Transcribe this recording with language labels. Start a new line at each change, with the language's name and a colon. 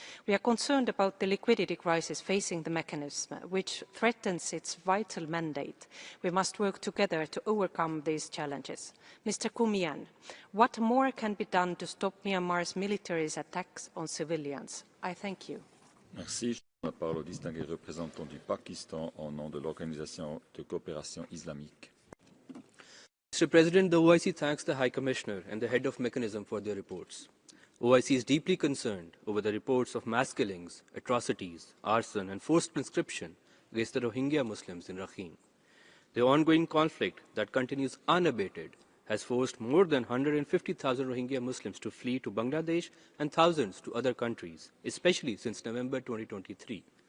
English: We are concerned about the liquidity crisis facing the mechanism, which threatens its vital mandate. We must work together to overcome these challenges. Mr. Kumian, what more can be done to stop Myanmar's military's attacks on civilians? I thank you.
French: Merci. Je donne la parole au distingué représentant du Pakistan au nom de l'Organisation de coopération islamique.
English: Mr. President, the OIC thanks the High Commissioner and the head of mechanism for their reports. OIC is deeply concerned over the reports of mass killings, atrocities, arson and forced conscription against the Rohingya Muslims in Rakhine. The ongoing conflict that continues unabated has forced more than 150,000 Rohingya Muslims to flee to Bangladesh and thousands to other countries, especially since November 2023.